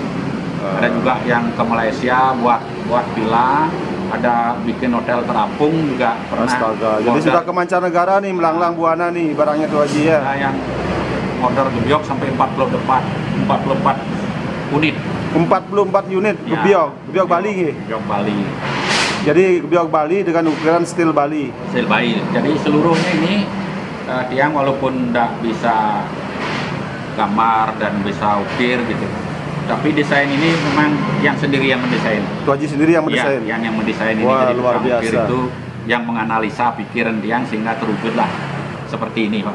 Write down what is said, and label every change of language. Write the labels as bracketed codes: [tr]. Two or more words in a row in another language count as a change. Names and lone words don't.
[id] Ada juga yang ke Malaysia buat villa, ada bikin hotel terapung juga pernah. Astaga, jadi sudah ke mancanegara nih, melanglang buana nih barangnya tuh Haji ya. Ada yang order gebyok sampai 44 unit. 44 unit gebyok Bali nih. Gebyok Bali. Jadi gebyok Bali dengan ukuran stil Bali. Stil Bali. Jadi seluruhnya ini tiang walaupun tidak bisa gambar dan bisa ukir gitu. Tapi desain ini memang yang sendiri yang mendesain. Tuh Haji sendiri yang mendesain? Ya, yang mendesain ini. Wah, jadi luar biasa. Itu yang menganalisa pikiran tiang sehingga terwujudlah seperti ini Pak.